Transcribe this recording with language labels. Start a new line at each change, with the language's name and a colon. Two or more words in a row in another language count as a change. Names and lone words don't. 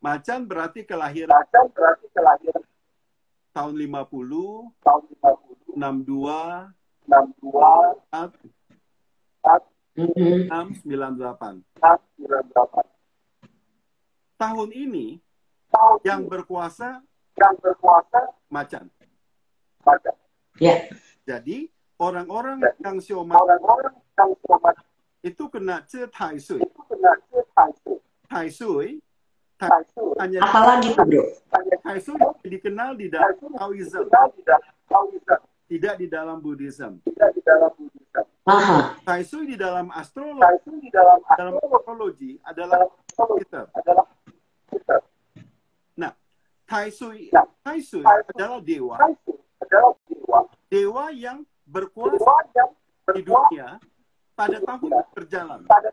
Indonesian: Macan berarti kelahiran tahun 50, 62, 698. Tahun ini yang berkuasa macan. Ya. Jadi orang-orang yang sio macan itu kena ce tai sui. Tai sui hanya Apalagi tuh, Bro? Tai sui dikenal di dalam Taoism, tidak di dalam Buddhism. Aha. Tai sui di dalam astrologi adalah Jupiter. Nah, Tai sui adalah dewa yang berkuasa di dunia pada tahun berjalan.